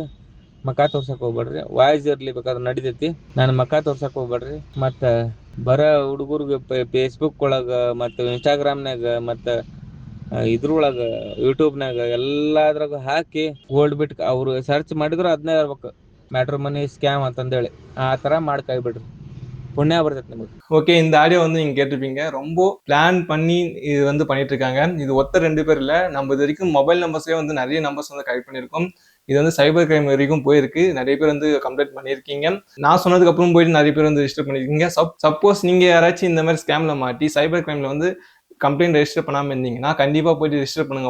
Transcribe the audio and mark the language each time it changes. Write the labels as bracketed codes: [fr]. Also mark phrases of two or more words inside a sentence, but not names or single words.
[kn] ಮಕ ತೋರ್ಸಕ್ ಹೋಗ್ಬೇಡ್ರಿ, ವಾಯ್ಸ್ ಇರ್ಲಿ ಬೇಕಾದ್ರೆ ನಡಿತೈತಿ, ನನ್ನ ಮಕ ತೋರ್ಸಕ್ ಹೋಗ್ಬೇಡ್ರಿ. ಮತ್ತು ಬರ ಹುಡುಗರಿಗೆ ಫೇಸ್ಬುಕ್ ಒಳಗ ಮತ್ತು ಇನ್ಸ್ಟಾಗ್ರಾಮ್ನಾಗ ಮತ್ತು ಇದ್ರೊಳಗ ಯೂಟ್ಯೂಬ್ನಾಗ ಎಲ್ಲದ್ರಾಗ ಹಾಕಿ ಗೋಲ್ಡ್ ಬಿಟ್ ಅವ್ರು ಸರ್ಚ್ ಮಾಡಿದ್ರು ಅದನ್ನೇ ಇರ್ಬೇಕು, [en] matrimony scam [kn] ಅಂತಂದೇಳಿ. ಆ ಥರ ಮಾಡಿ ಕೈ ಬಿಡ್ರಿ, [ta] புண்ணியா படுத்துட்டு நமக்கு. ஓகே, இந்த ஆடியோ வந்து நீங்க கேட்டிருப்பீங்க. ரொம்ப பிளான் பண்ணி இது வந்து பண்ணிட்டு இருக்காங்க. இது ஒத்த 2 பேர் இல்ல, நம்ம இது வரைக்கும் [en] mobile numbers [ta] வந்து நிறைய நம்பர்ஸ் வந்து கலெக்ட் பண்ணியிருக்கோம். இது வந்து [en] cyber crime [ta] வரைக்கும் போயிருக்கு. நிறைய பேர் வந்து கம்ப்ளைண்ட் பண்ணியிருக்கீங்க. நான் சொன்னதுக்கு அப்புறம் போயிட்டு நிறைய பேர் வந்து ரெஜிஸ்டர் பண்ணியிருக்கீங்க. சப்போஸ் நீங்க யாராச்சும் இந்த மாதிரி ஸ்கேம்ல மாட்டி [en] cyber crime [ta] வந்து [en] complaint register [ta] பண்ணாம இருந்தீங்கன்னா கண்டிப்பா போயிட்டு ரெஜிஸ்டர் பண்ணுங்க.